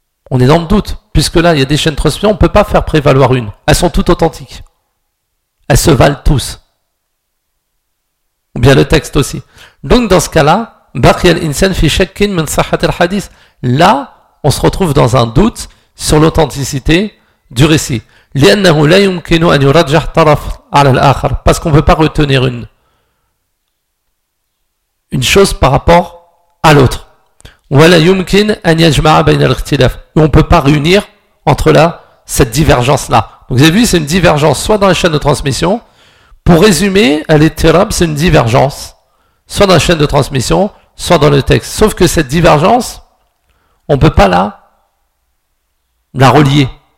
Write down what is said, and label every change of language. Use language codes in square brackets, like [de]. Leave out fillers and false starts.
[fr] On est dans le doute, puisque là, il y a des chaînes de transmission, on ne peut pas faire prévaloir une. Elles sont toutes authentiques. Elles se valent tous. Ou bien le texte aussi. Donc dans ce cas-là, [ar] Baqiya al-insan fi shakkin min sahhat al-hadith. [fr] Là, on se retrouve dans un doute sur l'authenticité du récit. [ar] لأنه لا يمكن أن يرجح طرف على الآخر. [fr] Parce qu'on ne peut pas retenir une chose par rapport à l'autre. [ar] ولا يمكن أن يجمع بين الاختلاف. [fr] On ne peut pas réunir entre là cette divergence-là. Donc vous avez vu, c'est une divergence soit dans la chaîne de transmission. Pour résumer, al-ittirab, c'est une divergence, soit dans la chaîne de transmission, soit dans le texte. Sauf que cette divergence, on ne peut pas la relier.